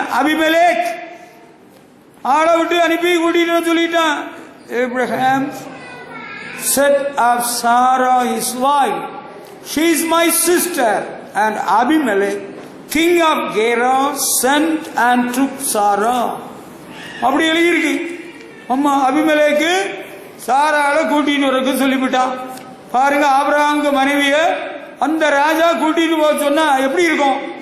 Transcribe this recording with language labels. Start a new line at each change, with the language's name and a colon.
Tamil: Abimelech ஆளை விட்டு அனுப்பி கூட்டிட்டு சொல்லிட்டான்.
English: Abraham said of Sarah his wife, she is my sister. And Abimelech king of Gerar sent and took Sarah.
Tamil: அப்படி எழுதியிருக்கு. அம்மா அபிமெலேக்கு சாராளை கூட்டின்னு வரக்கு சொல்லிவிட்டான். பாருங்க, ஆபிரகாமுக்கு மனைவிய அந்த ராஜா கூட்டிட்டு போக சொன்னா எப்படி இருக்கும்?